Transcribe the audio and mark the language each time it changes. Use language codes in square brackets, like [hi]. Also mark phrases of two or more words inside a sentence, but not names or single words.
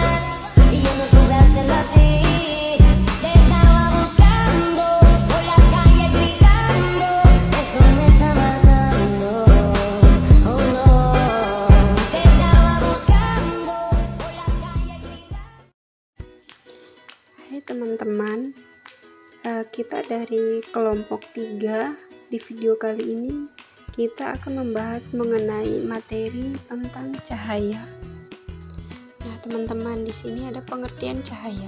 [es] Y yo no supe hacerlo así. Te estaba buscando por la calle gritando. Eso me está matando. Oh no. Te estaba buscando por la calle gritando. [id] Hai teman-teman, kita dari kelompok 3. Di video kali ini kita akan membahas mengenai materi tentang cahaya. Nah, teman-teman, di sini ada pengertian cahaya.